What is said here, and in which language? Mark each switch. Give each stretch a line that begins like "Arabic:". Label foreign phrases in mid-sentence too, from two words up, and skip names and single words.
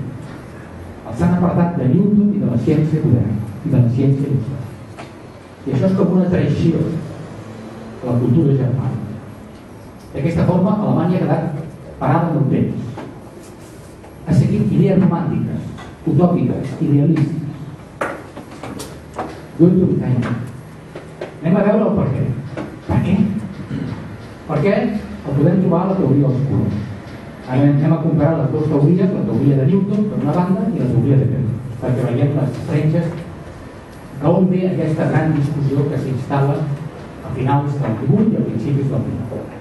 Catalan: Els han apartat de Newton i de la ciència moderna i de la ciència il·lustrada. I això és com una traïció a la cultura germana. D'aquesta forma, Alemanya ha quedat parada en el temps. Ha seguit idees romàntiques, utòpiques, idealistes. Goethe und kein Ende. Anem a veure el per què. Per què? Perquè el podem trobar a la teoria dels colors. Ara anem a comparar les dues teories, la teoria de Newton per una banda i la teoria de Goethe, perquè veiem les freixes d'on ve aquesta gran discussió que s'instal·la a finals del 18 i a principis del 19.